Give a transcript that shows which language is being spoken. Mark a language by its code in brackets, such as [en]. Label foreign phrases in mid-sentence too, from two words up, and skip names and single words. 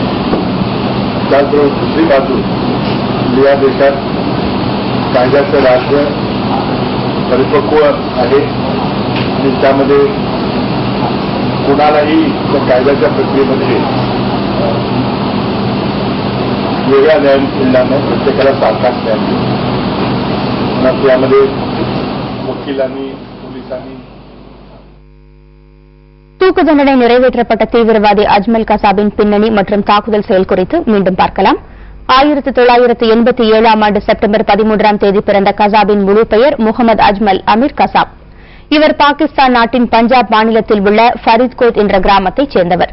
[mr] त्याचबरोबर दुसरी बाजू या देशात कायद्याचं राज्य परिपक्व आहे आणि त्यामध्ये कुणालाही त्या कायद्याच्या प्रक्रियेमध्ये वेगळा न्याय मिळणार नाही. प्रत्येकाला सारखाच न्याय मिळेल. त्यामध्ये वकिलांनी, पोलिसांनी [ta] தூக்கு தண்டனை நிறைவேற்றப்பட்ட தீவிரவாதி அஜ்மல் கசாபின் பின்னணி மற்றும் தாக்குதல் செயல் குறித்து மீண்டும் பார்க்கலாம். 1987ஆம் ஆண்டு செப்டம்பர் 13ஆம் தேதி பிறந்த கசாபின் முழு பெயர் முகமது அஜ்மல் அமீர் கசாப். இவர் பாகிஸ்தான் நாட்டின் பஞ்சாப் மாநிலத்தில் உள்ள ஃபரீத்கோட் என்ற கிராமத்தைச் சேர்ந்தவர்.